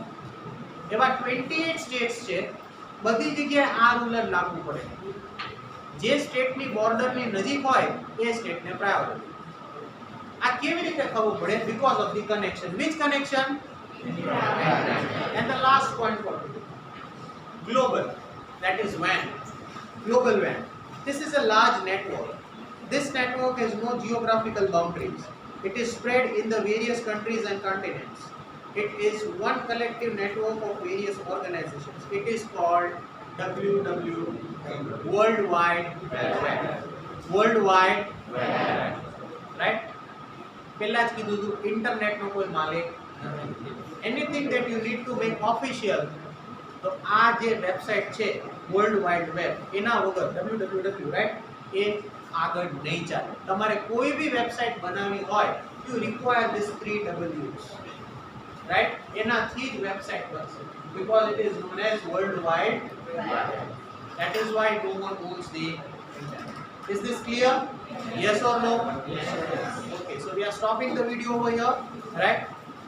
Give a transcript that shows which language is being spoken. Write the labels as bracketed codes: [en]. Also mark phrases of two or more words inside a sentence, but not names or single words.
[gu] એવા 28 સ્ટેટ્સ છે, બધી જગ્યાએ આ રૂલ જ લાગુ પડે. જે સ્ટેટની બોર્ડરની નજીક હોય એ સ્ટેટને પ્રાયોરિટી. આ કેવી રીતે ખબર પડે? [en] because of the connection. which connection? and the last point for global, that is WAN, global WAN. This is a large network. This network has no geographical boundaries. It is spread in the various countries and continents. It is one collective network of various organizations. It is called WWW, World Wide Web. World Wide Web, right? [gu] પહેલા જ કીધું હતું ઇન્ટરનેટનો કોઈ માલિક નથી. [en] Anything that you need to make official, [gu] તો આ જે વેબસાઇટ છે વર્લ્ડ વાઇડ વેબ, એના વગર www, રાઈટ, એ આગળ નહીં ચાલે. તમારે કોઈ બી વેબસાઇટ બનાવવી હોય [en] you require this 3 W's, [gu] રાઈટ? એનાથી જ વેબસાઇટ બનશે [en] because it is known as world wide web. That is why no one owns the internet. Is this clear? Yes or no? Yes. Okay, so we are stopping the video over here. right?